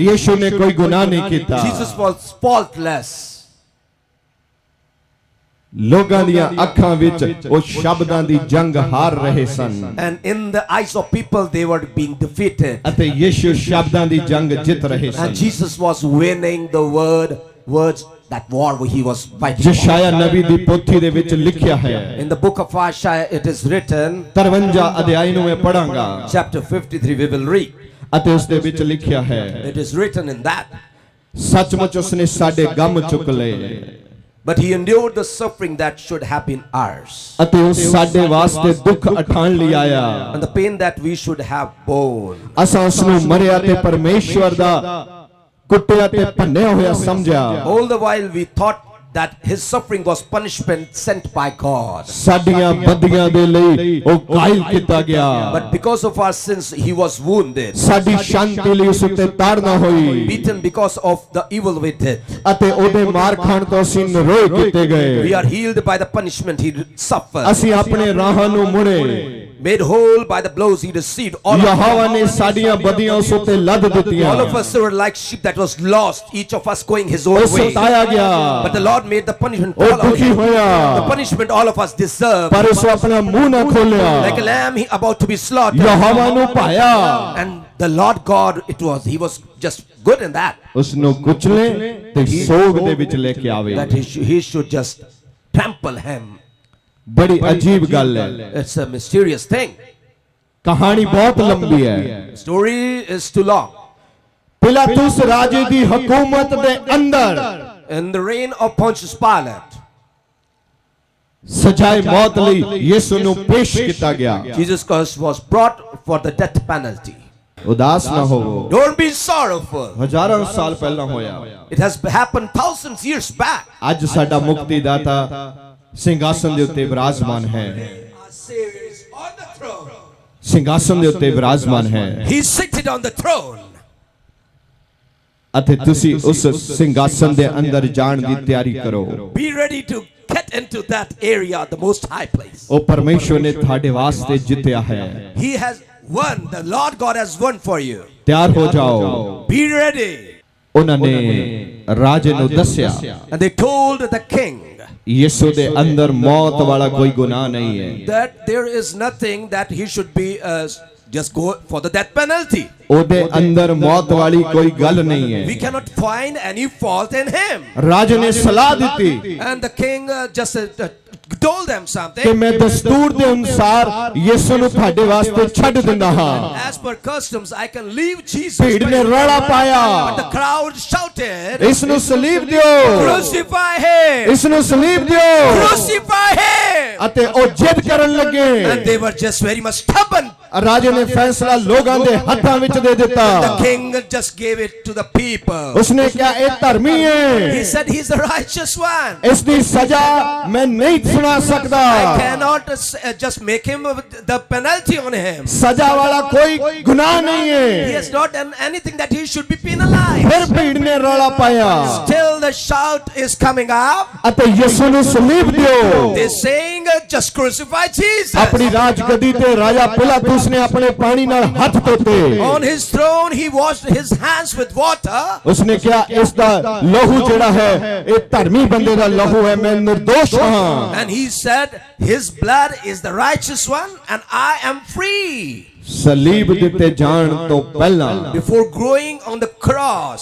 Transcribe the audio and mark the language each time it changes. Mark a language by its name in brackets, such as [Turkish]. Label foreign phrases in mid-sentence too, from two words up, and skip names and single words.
[Punjabi] ਯਿਸੂ ਨੇ ਕੋਈ ਗੁਨਾਹ ਨਹੀਂ ਕੀਤਾ [English] Jesus was faultless. [Punjabi] ਲੋਕਾਂ ਦੀਆਂ ਅੱਖਾਂ ਵਿੱਚ ਉਹ ਸ਼ਬਦਾਂ ਦੀ ਜੰਗ ਹਾਰ ਰਹੇ ਸਨ [English] And in the eyes of people, they were being defeated. [Punjabi] ਅਤੇ ਯਿਸੂ ਸ਼ਬਦਾਂ ਦੀ ਜੰਗ ਜਿੱਤ ਰਹੇ ਸਨ [English] And Jesus was winning the words, that war he was fighting. [Punjabi] ਯਸ਼ਾਇਆ ਨਬੀ ਦੀ ਪੋਥੀ ਦੇ ਵਿੱਚ ਲਿਖਿਆ ਹੈ [English] In the book of Isaiah, it is written, [Punjabi] 53 ਅਧਿਆਇ ਨੂੰ ਮੈਂ ਪੜਾਂਗਾ [English] chapter 53, we will read. [Punjabi] ਅਤੇ ਉਸ ਦੇ ਵਿੱਚ ਲਿਖਿਆ ਹੈ [English] It is written in that. [Punjabi] ਸੱਚਮੁੱਚ ਉਸਨੇ ਸਾਡੇ ਗਮ ਚੁੱਕ ਲਏ [English] But he endured the suffering that should have been ours. [Punjabi] ਅਤੇ ਉਹ ਸਾਡੇ ਵਾਸਤੇ ਦੁੱਖ ਉਠਾਉਣ ਲਈ ਆਇਆ [English] And the pain that we should have borne. [Punjabi] ਅਸਾਂ ਉਸ ਨੂੰ ਮਰਿਆ ਤੇ ਪਰਮੇਸ਼ਵਰ ਦਾ ਕੁੱਟਿਆ ਤੇ ਭੰਨਿਆ ਹੋਇਆ ਸਮਝਿਆ [English] All the while we thought that his suffering was punishment sent by God. [Punjabi] ਸਾਡੀਆਂ ਬਦੀਆਂ ਦੇ ਲਈ ਉਹ ਕਾਇਲ ਕੀਤਾ ਗਿਆ [English] But because of our sins, he was wounded, [Punjabi] ਸਾਡੀ ਸ਼ਾਂਤੀ ਲਈ ਉਸ ਉੱਤੇ ਤਾੜਨਾ ਹੋਈ [English] beaten because of the evil we did. [Punjabi] ਅਤੇ ਉਹਦੇ ਮਾਰ ਖਾਣ ਤੋਂ ਅਸੀਂ ਨਿਰੋਏ ਕੀਤੇ [English] We [Punjabi] ਗਏ [English] are healed by the punishment he suffered. [Punjabi] ਅਸੀਂ ਆਪਣੇ ਰਾਹਾਂ ਨੂੰ ਮੁੜੇ [English] Made whole by the blows he received. All [Punjabi] ਯਹੋਵਾ ਨੇ ਸਾਡੀਆਂ ਬਦੀਆਂ ਉਸ ਉੱਤੇ ਲੱਦ ਦਿੱਤੀਆਂ [English] of us were like sheep that was lost, each of us going his own [Punjabi] ਉਹ [English] way. [Punjabi] ਸਤਾਇਆ ਗਿਆ [English] But the Lord made the punishment [Punjabi] ਉਹ [English] fall on [Punjabi] ਦੁਖੀ [English] him. [Punjabi] ਹੋਇਆ [English] The punishment all of us deserve. [Punjabi] ਪਰ ਉਸ ਆਪਣਾ ਮੂੰਹ ਨਾ ਖੋਲਿਆ [English] Like a lamb he about to be slaughtered. [Punjabi] ਯਹੋਵਾ ਨੂੰ ਪਾਇਆ [English] And the Lord God, he was just good in that. [Punjabi] ਉਸ ਨੂੰ ਕੁਚਲੇ ਤੇ ਸੋਗ ਦੇ ਵਿੱਚ ਲੈ ਕੇ ਆਵੇ [English] That he should just trample him. [Punjabi] ਬੜੀ ਅਜੀਬ ਗੱਲ ਹੈ [English] It's a mysterious thing. [Punjabi] ਕਹਾਣੀ ਬਹੁਤ ਲੰਬੀ ਹੈ [English] Story is too long. [Punjabi] ਪਿਲਾਤੁਸ ਰਾਜੇ ਦੀ ਹਕੂਮਤ ਦੇ ਅੰਦਰ [English] In the reign of Pontius Pilate, [Punjabi] ਸਜ਼ਾਏ ਮੌਤ ਲਈ ਯਿਸੂ ਨੂੰ ਪੇਸ਼ ਕੀਤਾ ਗਿਆ [English] Jesus Christ was brought for the death penalty. [Punjabi] ਉਦਾਸ ਨਾ ਹੋਵੋ [English] Don't be sorrowful. [Punjabi] ਹਜ਼ਾਰਾਂ ਸਾਲ ਪਹਿਲਾਂ ਹੋਇਆ [English] It has happened thousands years back. [Punjabi] ਅੱਜ ਸਾਡਾ ਮੁਕਤੀ ਦਾਤਾ ਸਿੰਘਾਸਨ ਦੇ ਉੱਤੇ ਵਿਰਾਜਮਾਨ ਹੈ [English] Our Savior is on the throne. [Punjabi] ਸਿੰਘਾਸਨ ਦੇ ਉੱਤੇ ਵਿਰਾਜਮਾਨ ਹੈ [English] He's seated on the throne. [Punjabi] ਅਤੇ ਤੁਸੀਂ ਉਸ ਸਿੰਘਾਸਨ ਦੇ ਅੰਦਰ ਜਾਣ ਦੀ ਤਿਆਰੀ ਕਰੋ [English] Be ready to get into that area, the most high place. [Punjabi] ਉਹ ਪਰਮੇਸ਼ਵਰ ਨੇ ਤੁਹਾਡੇ ਵਾਸਤੇ ਜਿੱਤਿਆ ਹੈ [English] He has won. The Lord God has won for you. [Punjabi] ਤਿਆਰ ਹੋ ਜਾਓ [English] Be ready. [Punjabi] ਉਹਨਾਂ ਨੇ ਰਾਜੇ ਨੂੰ ਦੱਸਿਆ [English] And they told the king [Punjabi] ਯਿਸੂ ਦੇ ਅੰਦਰ ਮੌਤ ਵਾਲਾ ਕੋਈ ਗੁਨਾਹ ਨਹੀਂ ਹੈ [English] that there is nothing that he should be just go for the death penalty. [Punjabi] ਉਹਦੇ ਅੰਦਰ ਮੌਤ ਵਾਲੀ ਕੋਈ ਗੱਲ ਨਹੀਂ [English] We [Punjabi] ਹੈ [English] cannot find any fault in him. [Punjabi] ਰਾਜੇ ਨੇ ਸਲਾਹ ਦਿੱਤੀ [English] And the king just told them [Punjabi] ਕਿ [English] something. [Punjabi] ਮੈਂ ਦਸਤੂਰ ਦੇ ਅਨੁਸਾਰ ਯਿਸੂ ਨੂੰ ਤੁਹਾਡੇ ਵਾਸਤੇ ਛੱਡ ਦਿੰਦਾ ਹਾਂ [English] As per customs, I can leave Jesus. [Punjabi] ਭੀੜ ਨੇ ਰੌਲਾ ਪਾਇਆ [English] But the crowd shouted, [Punjabi] ਇਸ ਨੂੰ ਸਲੀਬ ਦਿਓ [English] crucify him! [Punjabi] ਇਸ ਨੂੰ ਸਲੀਬ ਦਿਓ [English] Crucify him! [Punjabi] ਅਤੇ ਉਹ ਜਿੱਦ ਕਰਨ ਲੱਗੇ [English] And they were just very much stubborn [Punjabi] ਰਾਜੇ ਨੇ ਫੈਸਲਾ [Hindi] लोगों के हाथों [Punjabi] ਵਿੱਚ ਦੇ ਦਿੱਤਾ [English] The king just gave it to the people. [Punjabi] ਉਸਨੇ ਕਿਹਾ ਇੱਕ ਧਰਮੀ [English] He [Punjabi] है [English] said he's the righteous one. [Hindi] इसकी सजा मैं नहीं सुना सकता [English] I cannot just make him the penalty on him. [Punjabi] ਸਜ਼ਾ ਵਾਲਾ ਕੋਈ ਗੁਨਾਹ ਨਹੀਂ [English] He [Punjabi] है [English] has not done anything that he should be penalized. [Punjabi] ਫਿਰ ਭੀੜ ਨੇ ਰੌਲਾ ਪਾਇਆ [English] Still the shout is coming up. [Punjabi] ਅਤੇ ਯਿਸੂ ਨੂੰ ਸਲੀਬ ਦਿਓ [English] They're saying just crucify Jesus. [Punjabi] ਆਪਣੀ ਰਾਜਗੱਦੀ ਤੇ ਰਾਜਾ ਪਿਲਾਤੁਸ ਨੇ ਆਪਣੇ ਪਾਣੀ ਨਾਲ ਹੱਥ ਧੋਤੇ [English] On his throne he washed his hands with water. [Punjabi] ਉਸਨੇ ਕਿਹਾ ਇਸਦਾ ਲਹੂ ਜਿਹੜਾ ਹੈ ਇਹ ਧਰਮੀ ਬੰਦੇ ਦਾ ਲਹੂ ਹੈ ਮੈਂ ਨਿਰਦੋਸ਼ ਹਾਂ [English] And he said his blood is the righteous one and I am free. [Punjabi] ਸਲੀਬ ਦਿੱਤੇ ਜਾਣ ਤੋਂ ਪਹਿਲਾਂ [English] Before going on the cross,